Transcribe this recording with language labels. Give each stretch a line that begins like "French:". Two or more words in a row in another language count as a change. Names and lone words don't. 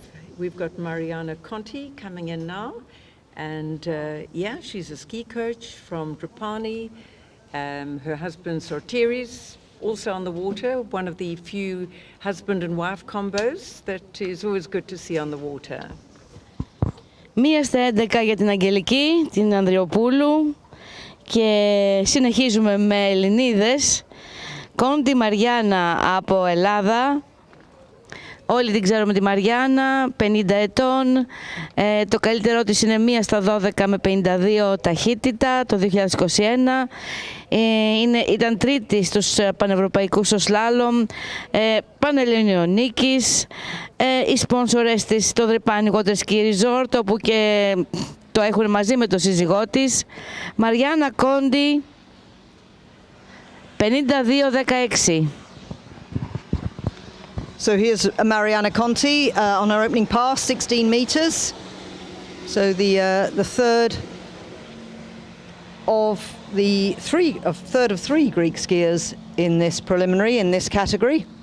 English: We've got Mariana Conti coming in now. And yeah, she's a ski coach from Trapani. Her husband Sorteris, also on the water, one of the few husband and wife combos that is always good to see on the water.
Greek: 1:11 για την Αγγελική, την Ανδριοπούλου, και συνεχίζουμε με Ελληνίδες. Κόντι Μαριάννα από Ελλάδα. Όλοι την ξέρουμε τη Μαριάννα, 50 ετών. Το καλύτερό της είναι 1 στα 12 με 52 ταχύτητα το 2021. Ήταν τρίτη στους πανευρωπαϊκούς στο σλάλομ, πανελλήνιο νίκης. Οι σπόνσορες της το Δρυπάνι Water Ski Resort, όπου και το έχουν μαζί με το σύζυγό της. Μαριάννα Κόντι, 52-16.
English: So here's Mariana Conti on her opening pass, 16 metres. So the third of three Greek skiers in this preliminary, in this category.